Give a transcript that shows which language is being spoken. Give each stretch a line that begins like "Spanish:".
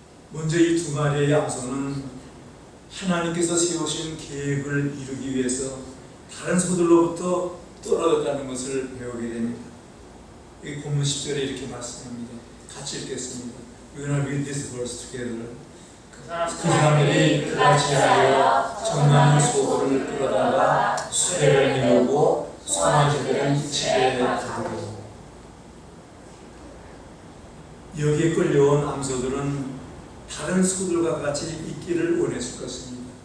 Korean: 먼저 이 2마리의 암소는 하나님께서 세우신 계획을 이루기 위해서 다른 소들로부터 떨어졌다는 것을 배우게 됩니다. 이 본문 10절에 이렇게 말씀합니다. 같이 읽겠습니다.
English: We will read this verse together.
Korean: 그 사람들이 그같이 하여 정나는 소들을 끌어다가 수레를 메우고 송아지들은 집에 가두고. 여기에 끌려온 암소들은 다른 소들과 같이 있기를 원했을 것입니다.